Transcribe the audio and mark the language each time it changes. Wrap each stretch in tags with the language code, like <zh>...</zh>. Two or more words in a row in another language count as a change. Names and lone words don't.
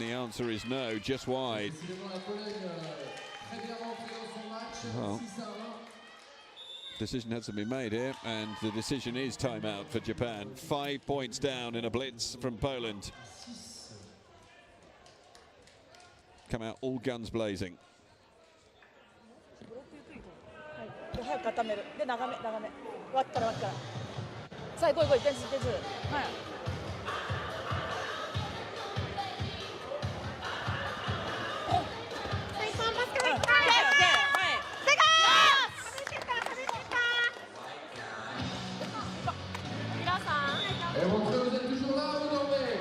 <en>The answer is no, just wide. Well, decision has to be made here, and the decision is timeout for Japan. 5 points down in a blitz from Poland. Come out all guns blazing.</en> <ja>早く固める。で、長め。脇から。さあ、行こう。点数。はい。</ja> <fr>Montreux, vous êtes toujours là ou dormez?</fr>